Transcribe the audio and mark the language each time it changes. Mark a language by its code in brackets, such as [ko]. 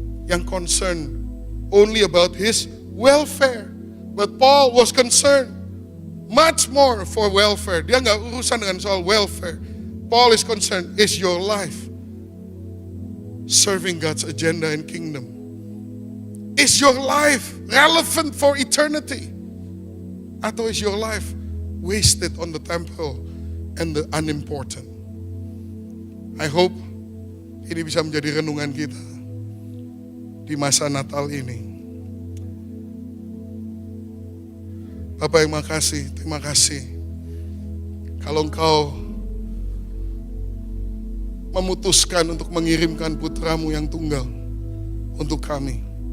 [id] Yang [en] concerned only about his welfare. But Paul was concerned much more for welfare. [id] Dia nggak urusan dengan soal welfare. [en] Paul is concerned, is your life serving God's agenda and kingdom? Is your life relevant for eternity? [id] Atau [en] is your life wasted on the temporal and the unimportant? I hope [id] ini bisa menjadi renungan kita di masa Natal ini. Bapak yang makasih, terima kasih. Kalau Engkau memutuskan untuk mengirimkan putramu yang tunggal untuk kami.